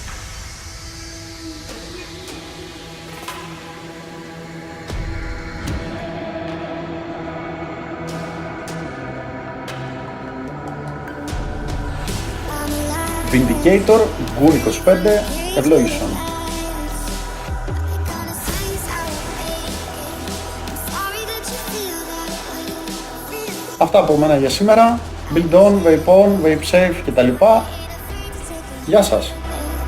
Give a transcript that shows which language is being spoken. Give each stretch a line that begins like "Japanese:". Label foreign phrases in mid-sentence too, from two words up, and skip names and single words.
English: Vindicator, Gun 25, Evolution.
Greek: Αυτά από μένα για σήμερα.
English: Build on, vape on, vape safe κτλ.
Greek: Γεια σας!